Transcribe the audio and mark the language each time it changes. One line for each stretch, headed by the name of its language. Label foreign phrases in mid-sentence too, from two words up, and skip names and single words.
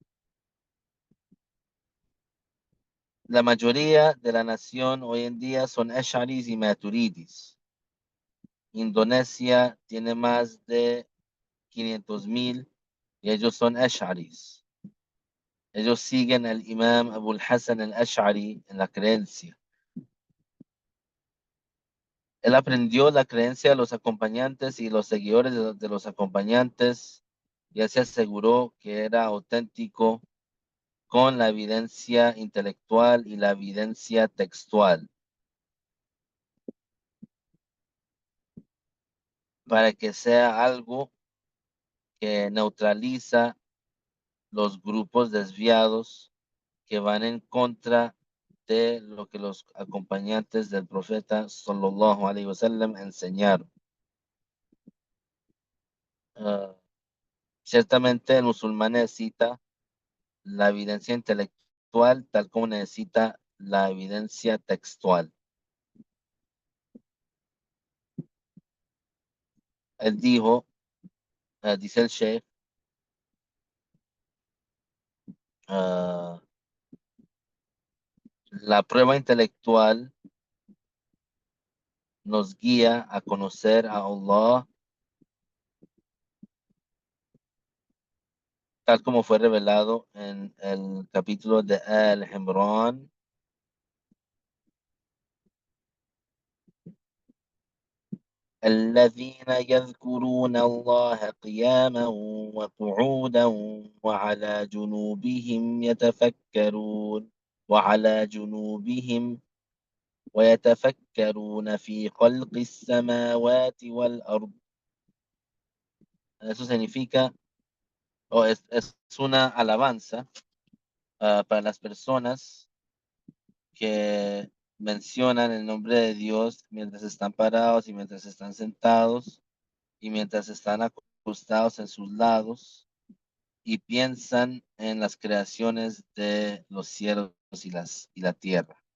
Spanish: La mayoría de la nación hoy en día son Ash'aris y Maturidis. Indonesia tiene más de 500,000 y ellos son Ash'aris. Ellos siguen al Imam Abu al-Hasan al-Ash'ari en la creencia. Él aprendió la creencia de los acompañantes y los seguidores de los acompañantes y él se aseguró que era auténtico con la evidencia intelectual y la evidencia textual para que sea algo que neutraliza los grupos desviados que van en contra de lo que los acompañantes del profeta
Arabic: صلى الله عليه وسلم
Spanish: enseñaron. Ciertamente el musulmán necesita la evidencia intelectual tal como necesita la evidencia textual. él dijo, dice el Sheikh, ah, la prueba intelectual nos guía a conocer a Allah tal como fue revelado en el capítulo de Al-Imran.
Arabic: الذين يذكرون الله قياما وقعودا وعلى جنوبهم يتفكرون وعلى جنوبهم ويتفكرون في خلق السماوات والأرض.
Spanish: Eso significa, o es una alabanza para las personas que mencionan el nombre de Dios mientras están parados y mientras están sentados y mientras están acostados en sus lados y piensan en las creaciones de los cielos y la tierra.